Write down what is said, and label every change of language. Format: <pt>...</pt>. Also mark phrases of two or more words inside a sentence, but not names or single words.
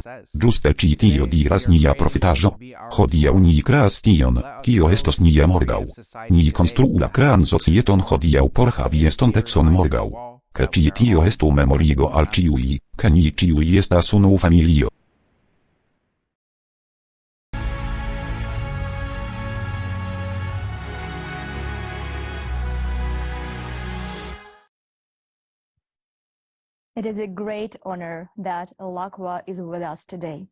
<eo>Ĝuste ĉi tio diras nia profitaĵo. Hodiaŭ ni kreas tion, kio estos nia morgaŭ. Ni konstruu la krean societon hodiaŭ por havi estontecon morgaŭ. Ke ĉi tio estu memorigo al ĉiuj, ke ni ĉiuj estas unu familio.</eo> <en>It is a great honor that Lakwa is with us today.</en>